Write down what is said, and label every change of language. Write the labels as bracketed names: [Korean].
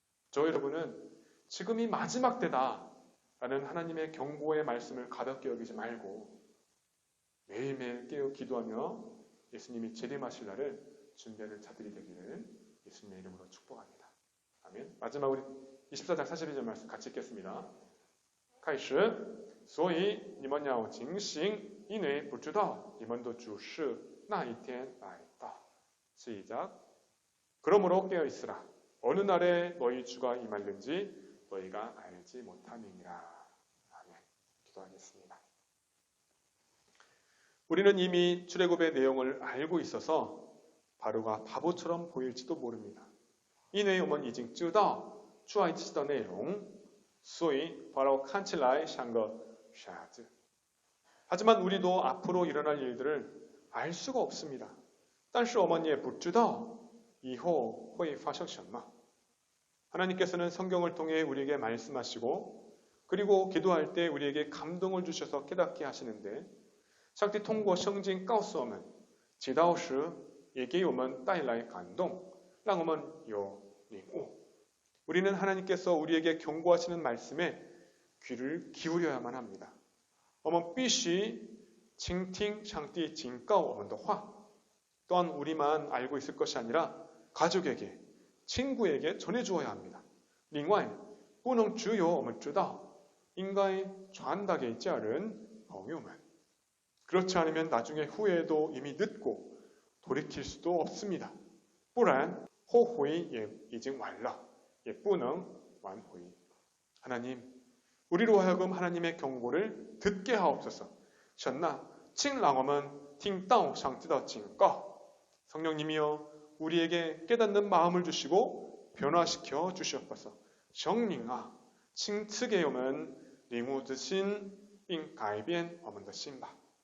[Korean] 저 여러분은 지금이 마지막 때다라는 하나님의 경고의 말씀을 가볍게 여기지 말고 매일매일 깨어 기도하며 예수님이 재림하실 날을 준비하는 자들이 되기를 예수님의 이름으로 축복합니다. 아멘. 마지막으로 24장 42절 말씀 같이 읽겠습니다. [Chinese] 开始所以你们要警醒因为不知道你们的主是那一天来到。 [Korean] 시작. 그러므로 깨어 있으라. 어느 날에 너희 주가 임할는지 너희가 알지 못함이니라. 아멘. 기도하겠습니다. 우리는 이미 출애굽의 내용을 알고 있어서 바로가 바보처럼 보일지도 모릅니다. [Chinese] 因为我们已经知道出埃及的内容，所以法老看起来像个傻子。 [Korean] 하지만 우리도 앞으로 일어날 일들을 알 수가 없습니다. [Chinese] 但是我们也不知道以后会发生什么。 [Korean] 하나님께서는 성경을 통해 우리에게 말씀하시고 그리고 기도할 때 우리에게 감동을 주셔서 깨닫게 하시는데 [Chinese] 上帝通过圣经告诉我们，祈祷时也给我们带来感动，让我们有领悟。 [Korean] 우리는 하나님께서 우리에게 경고하시는 말씀에 귀를 기울여야만 합니다. [Chinese] 我们必须倾听上帝警告我们的话。 [Korean] 또한 우리만 알고 있을 것이 아니라 가족에게, 친구에게 전해주어야 합니다. [Chinese] 另外不能只有我们知道，应该传达给家人朋友们。 [Korean] 그렇지 않으면 나중에 후회도 이미 늦고 돌이킬 수도 없습니다. [Chinese] 不然后悔也已经晚了，也不能挽回。 [Korean] 하나님, 우리로 하여금 하나님의 경고를 듣게 하옵소서. [Chinese] 神啊，请让我们听到上帝的警告。 [Korean] 성령님이여 우리에게 깨닫는 마음을 주시고 변화시켜 주시옵소서. [Chinese] 圣灵啊，请赐给我们领悟之心，并改变我们的心吧。